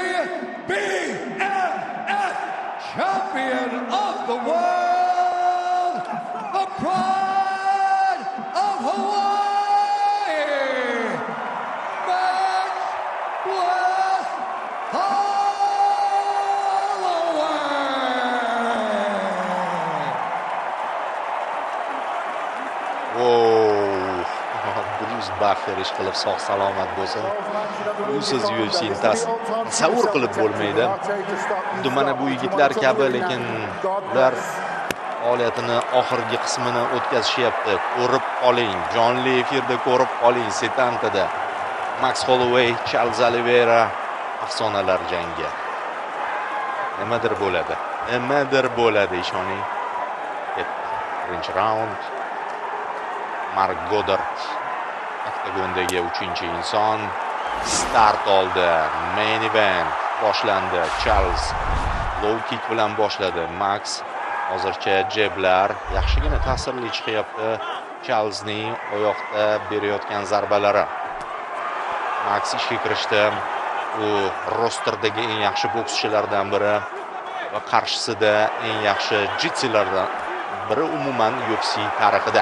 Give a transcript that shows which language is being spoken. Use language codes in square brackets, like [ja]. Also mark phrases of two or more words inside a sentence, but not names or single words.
[en] BMF champion of the world, the pride of Hawaii, Max Bless Holloway. [uz] Bruce Buffer ishqilib sog' salomat bo'lsin. Usiz UFC'ni tasavvur qilib bo'lmaydi. Xuddi mana bu yigitlar kabi, lekin ular faoliyatini oxirgi qismini o'tkazishyapti. Ko'rib qoling, jonli efirda ko'rib qoling, Setantada. Max Holloway, Charles Oliveira afsonalar jangi. Nimadir bo'ladi, ishoning. Birinchi raund. Mark Goddard oktagondagi 3-inson start oldi. [en] Main event [uz] boshlandi. Charles [en] low kick [uz] bilan boshladi. Max hozircha jeblar yaxshigina ta'sirli chiqyapti. Charlesning oyoqda berayotgan zarbalari. Max ishga kirishdi. U rosterdagi eng yaxshi bokschilardan biri va qarshisida eng yaxshi jitsilardan biri umuman UFC tarixida.